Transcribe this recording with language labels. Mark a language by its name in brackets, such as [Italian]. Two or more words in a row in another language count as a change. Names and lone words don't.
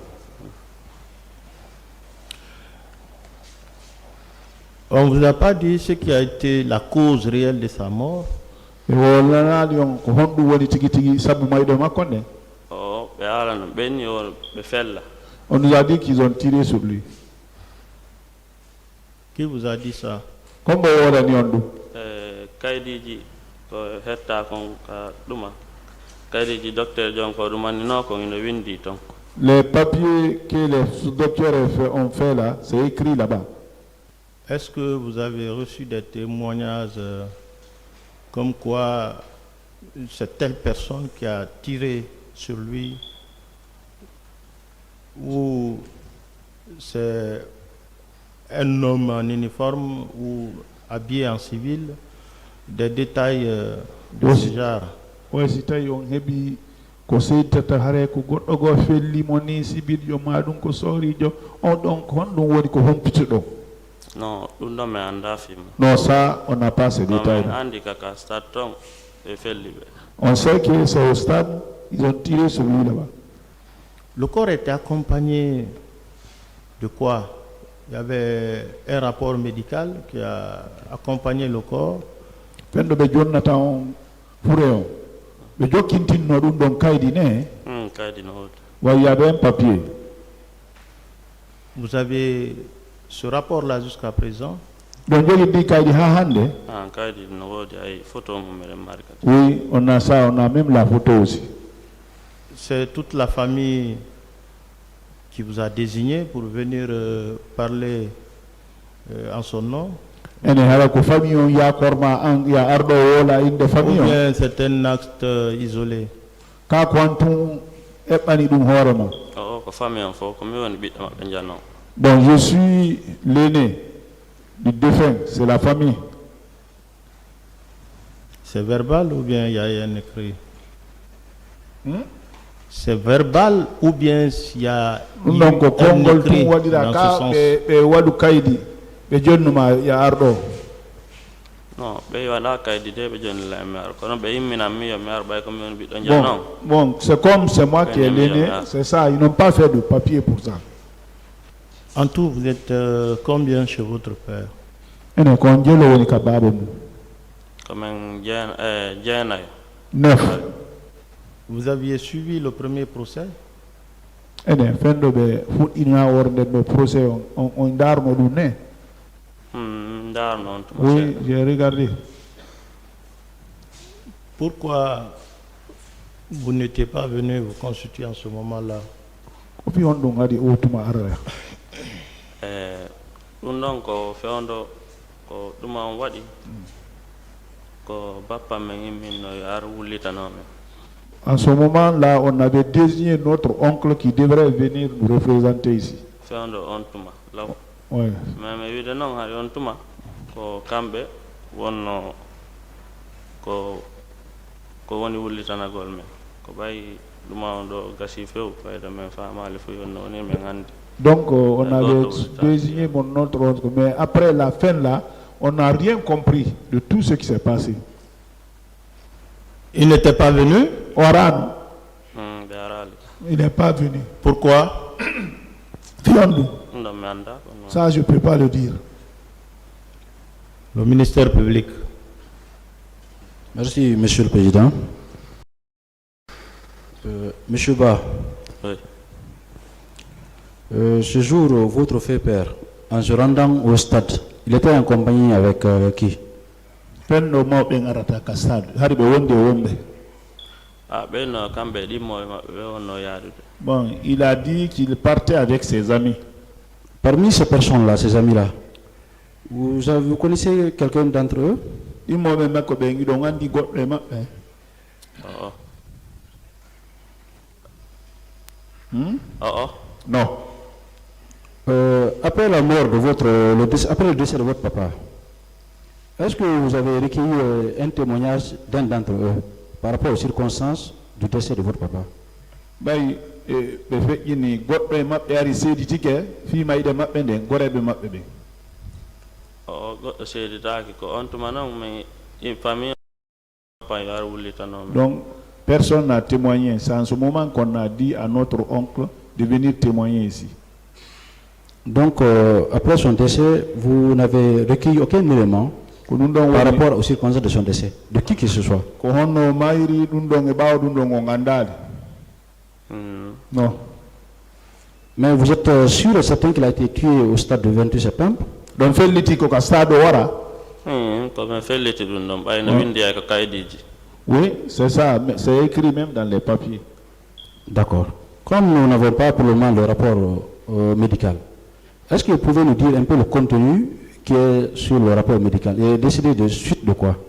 [French] On ne vous a pas dit ce qui a été la cause réelle de sa mort? On nous a dit qu'ils ont tiré sur lui. Qui vous a dit ça? Comme on a dit on dit. [Fula] Kaydiji ko hetta kon ka ɗuma kaydiji docteur jon ko ɗumanino ko ina windi ton. [French] Les papiers que les docteurs ont fait là, c'est écrit là-bas. Est-ce que vous avez reçu des témoignages comme quoi c'est telle personne qui a tiré sur lui ou c'est un homme en uniforme ou habillé en civil, des détails de Oui. ce genre? Oui, si tu as un [Fula] ko seytata hare ko goɗɗo go fellimo ni sibiɗo ma ɗum ko sorijo on ɗon honɗum woni ko humpitoɗo. Non, ɗum ɗon mi anda fima. [French] Non, ça on n'a pas ces détails. [Fula] Min andi kaka stade ton ɓe felli ɓe. [French] On sait que c'est au stade, ils ont tiré sur lui là-bas. Le corps était accompagné de quoi? Il y avait un rapport médical qui a accompagné le corps. [Fula] Fendo ɓe jonnata on fure on ɓe jokkintinno ɗum ɗon kaydi ne Kaydi no hoto. [French] wa il y avait un papier. Vous avez ce rapport-là jusqu'à présent? [Fula] ɗon jogiɗɗi kaydi ha hande. Kaydi no wodi ay photo mum miɗen mari kadi. [French] Oui, on a ça, on a même la photo aussi. C'est toute la famille qui vous a désigné pour venir parler en son nom? [Fula] ene hara ko famille on yakorma an ya arɗo wola inde [French] Ou [Fula] famille on [French] bien c'est un acte isolé? [Fula] ka ko on tun eɓɓani ɗum hoorema. O ko famille on fof ko mi woni ɓiɗɗo maɓɓe janno. [French] Donc je suis l'aîné du défunt, c'est la famille. C'est verbal ou bien il y a un écrit? C'est verbal ou bien il y a [Fula] ɗum ɗon ko [French] un [Fula] konngol [French] écrit [Fula] tun waɗira [French] dans ce [Fula] ka [French] sens? [Fula] ɓe waɗu kaydi ɓe jonnuma ya arɗo. Non, ɓe waɗa kaydi de ɓe jonnila e mi ar kono ɓe yimminan mi yo mi ar ɓay ko mi woni ɓiɗɗo janno. [French] Bon, c'est comme c'est moi qui ai l'aîné, c'est ça, ils n'ont pas fait de papier pour ça. En tout, vous êtes combien chez votre père? [Fula] ene kon jelo woni ka baaba mum Komin jeenayo. [French] 9. Vous aviez suivi le premier procès? [Fula] ene fenɗo ɓe fuɗɗina worde ɗo procès on darno ɗum ne. Ndarno on tuma [French] Oui, [Fula] seeɗa. [French] j'ai regardé. Pourquoi vous n'étiez pas venu vous constituer en ce moment-là? [Fula] ko fi on ɗum adi o tuma araya. Ɗum ɗon ko fewndo ko ɗuma on waɗi ko bappa men imminno yo ar wullitanomen. [French] En ce moment-là, on avait désigné notre oncle qui devrait venir nous représenter ici. [Fula] Fewndo on tuma law. [French] Ouais. [Fula] Mais mi wiide noon hay on tuma ko kamɓe wonno ko woni wullitanagol men ko ɓayi ɗuma on ɗo gasi few fayda men famali fo yonno woni men andi. [French] Donc, on avait désigné notre oncle, mais après la fin là, on n'a rien compris de tout ce qui s'est passé. Il n'était pas venu? [Fula] Oran, ɓe arali [French] il n'est pas venu. Pourquoi? [Fula] Fiondu, ɗum ɗon mi anda kono [French] ça je ne peux pas le dire. Le ministère public. Merci, Monsieur le Président. Monsieur Ba, oui. Ce jour, votre fait père, en se rendant au stade, il était en compagnie avec qui? [Fula] Fenno mawɓe arata ka stade, hari ɓe wonde wonɓe. ɓeyno kamɓe ɗimmoɓe maɓɓe ɓe wonno yaadude. [French] Bon, il a dit qu'il partait avec ses amis. Parmi ces personnes-là, ces amis-là, vous connaissez quelqu'un d'entre eux? [Fula] Immoɓe makko ɓe giɗo andi goɗɗo e maɓɓe. [French] Non. Après la mort de après le décès de votre papa, est-ce que vous avez recueilli un témoignage d'un d'entre eux par rapport aux circonstances du décès de votre papa? [Fula] ɓay ɓe feƴƴini goɗɗo e maɓɓe ari seeditike fimayde maɓɓe nden goreɓe maɓɓe ɓe. Goɗɗo seeditaki ko on tuma noon mi famille papa yo ar wullitanomen. [French] Donc personne n'a témoigné. C'est en ce moment qu'on a dit à notre oncle de venir témoigner ici. Donc après son décès, vous n'avez recueilli aucun élément par rapport aux circonstances de son décès, de qui que ce soit? [Fula] Ko honno mayri ɗum ɗon e ɓaawa ɗum ɗon o gandali. [French] Non. Mais vous êtes sûr et certain qu'il a été tué au stade du 28 septembre? [Fula] Don felliti ko ka stade wara. Ko men felliti ɗum ɗon ɓayno windi ay ko kayidiji. [French] Oui, c'est ça, c'est écrit même dans les papiers. D'accord. Comme nous n'avons pas pour le moment le rapport médical, est-ce que vous pouvez nous dire un peu le contenu qui est sur le rapport médical et décider de suite de quoi?